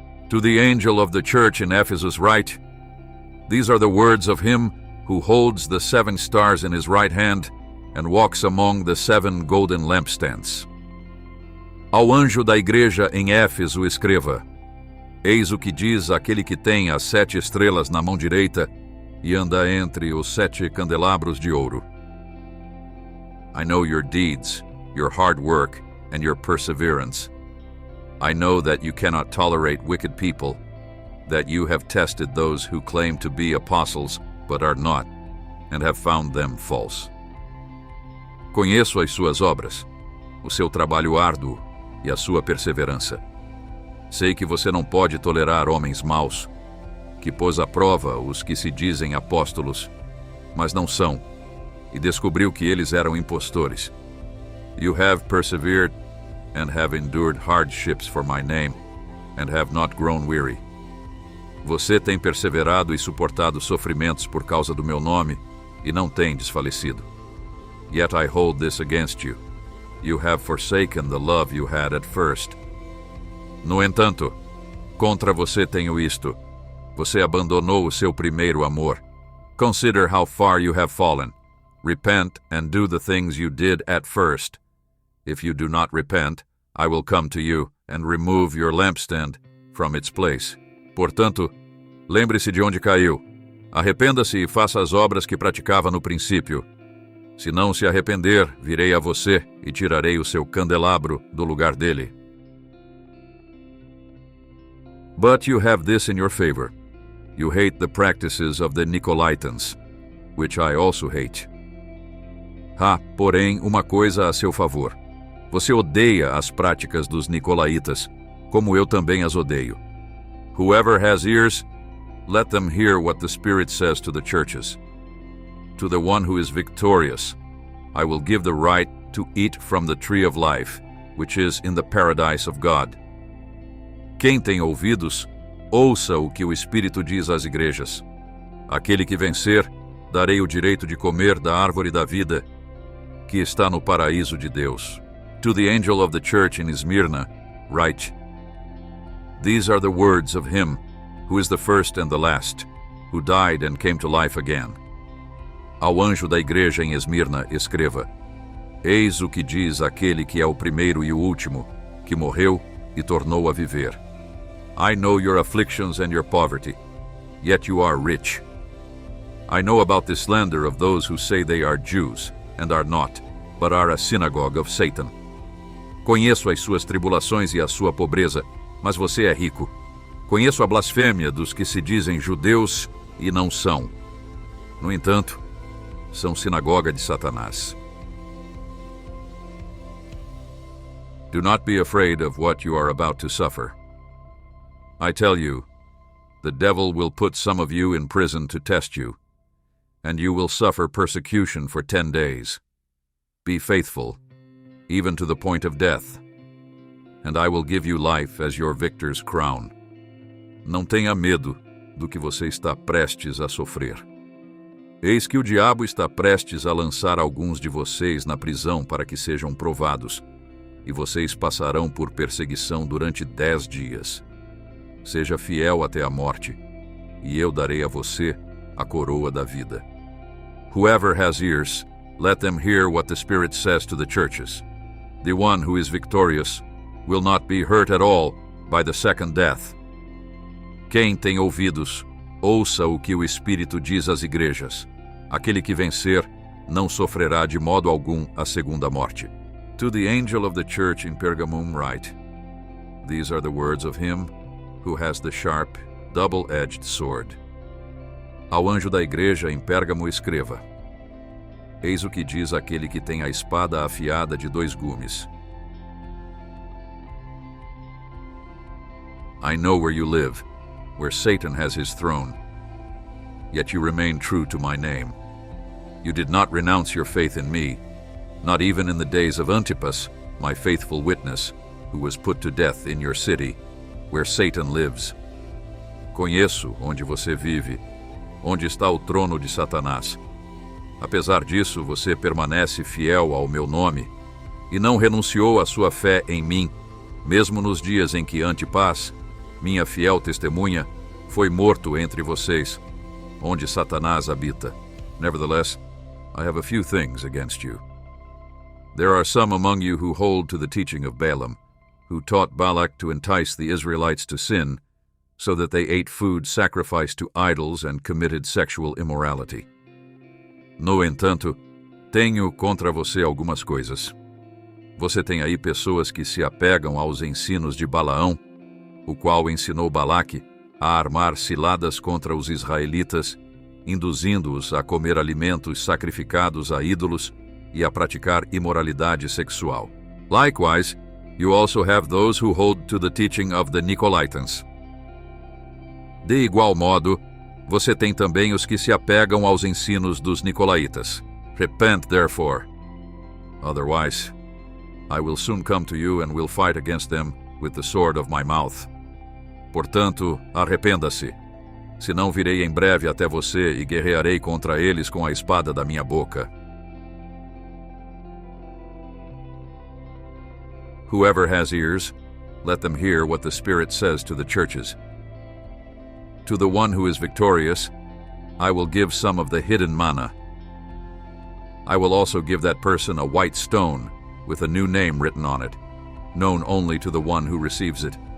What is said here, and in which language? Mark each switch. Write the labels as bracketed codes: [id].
[en] To the angel of the church in Ephesus write, These are the words of him who holds the 7 stars in his right hand and walks among the 7 golden lampstands. [pt] Ao anjo da igreja em Éfeso escreva, Eis o que diz aquele que tem as 7 estrelas na mão direita e anda entre os 7 candelabros de ouro. [en] I know your deeds, your hard work, and your perseverance. I know that you cannot tolerate wicked people, that you have tested those who claim to be apostles but are not, and have found them false. [pt] Conheço as suas obras, o seu trabalho árduo e a sua perseverança. Sei que você não pode tolerar homens maus, que pôs à prova os que se dizem apóstolos, mas não são, e descobriu que eles eram impostores. [en] You have persevered and have endured hardships for my name, and have not grown weary. [pt] Você tem perseverado e suportado sofrimentos por causa do meu nome, e não tem desfalecido. [en] Yet I hold this against you. You have forsaken the love you had at first. [pt] No entanto, contra você tenho isto. Você abandonou o seu primeiro amor. [en] Consider how far you have fallen. Repent and do the things you did at first. If you do not repent, I will come to you and remove your lampstand from its place. [pt] Portanto, lembre-se de onde caiu. Arrependa-se e faça as obras que praticava no princípio. Se não se arrepender, virei a você e tirarei o seu candelabro do lugar dele. [en] But you have this in your favor. You hate the practices of the Nicolaitans, which I also hate. [pt] Há, porém, uma coisa a seu favor. Você odeia as práticas dos Nicolaitas, como eu também as odeio. [en] Whoever has ears, let them hear what the Spirit says to the churches. To the one who is victorious, I will give the right to eat from the tree of life, which is in the paradise of God. [pt] Quem tem ouvidos, ouça o que o Espírito diz às igrejas. Aquele que vencer, darei o direito de comer da árvore da vida, que está no paraíso de Deus. [en] To the angel of the church in Smyrna, write, These are the words of him who is the first and the last, who died and came to life again. [pt] Ao anjo da igreja em Esmirna, escreva, Eis o que diz aquele que é o primeiro e o último, que morreu e tornou a viver. [en] I know your afflictions and your poverty, yet you are rich. I know about the slander of those who say they are Jews, and are not, but are a synagogue of Satan. [pt] Conheço as suas tribulações e a sua pobreza, mas você é rico. Conheço a blasfêmia dos que se dizem judeus e não são. No entanto, são sinagoga de Satanás. [en] Do not be afraid of what you are about to suffer. I tell you, the devil will put some of you in prison to test you, and you will suffer persecution for 10 days. Be faithful, even to the point of death, and I will give you life as your victor's crown. [pt] Não tenha medo do que você está prestes a sofrer. Eis que o diabo está prestes a lançar alguns de vocês na prisão para que sejam provados, e vocês passarão por perseguição durante 10 dias. Seja fiel até a morte, e eu darei a você a coroa da vida. [en] Whoever has ears, let them hear what the Spirit says to the churches. The one who is victorious will not be hurt at all by the second death. [pt] Quem tem ouvidos, ouça o que o Espírito diz às igrejas. Aquele que vencer não sofrerá de modo algum a segunda morte. [en] To the angel of the church in Pergamum write, These are the words of him who has the sharp, double-edged sword. [pt] Ao anjo da igreja em Pérgamo escreva, Eis o que diz aquele que tem a espada afiada de 2 gumes. [en] I know where you live, where Satan has his throne. Yet you remain true to my name. You did not renounce your faith in me, not even in the days of Antipas, my faithful witness, who was put to death in your city, where Satan lives. [pt] Conheço onde você vive, onde está o trono de Satanás. Apesar disso, você permanece fiel ao meu nome e não renunciou à sua fé em mim, mesmo nos dias em que Antipas, minha fiel testemunha, foi morto entre vocês, onde Satanás habita. [en] Nevertheless, I have a few things against you. There are some among you who hold to the teaching of Balaam, who taught Balak to entice the Israelites to sin, so that they ate food sacrificed to idols and committed sexual immorality. [pt] No entanto, tenho contra você algumas coisas. Você tem aí pessoas que se apegam aos ensinos de Balaão, o qual ensinou Balaque a armar ciladas contra os israelitas, induzindo-os a comer alimentos sacrificados a ídolos e a praticar imoralidade sexual. [en] Likewise, you also have those who hold to the teaching of the Nicolaitans. [pt] De igual modo, você tem também os que se apegam aos ensinos dos Nicolaitas. [en] Repent, therefore. Otherwise, I will soon come to you and will fight against them with the sword of my mouth. [pt] Portanto, arrependa-se. Senão virei em breve até você e guerrearei contra eles com a espada da minha boca. [en] Whoever has ears, let them hear what the Spirit says to the churches. To the one who is victorious, I will give some of the hidden manna. I will also give that person a white stone with a new name written on it, known only to the one who receives it.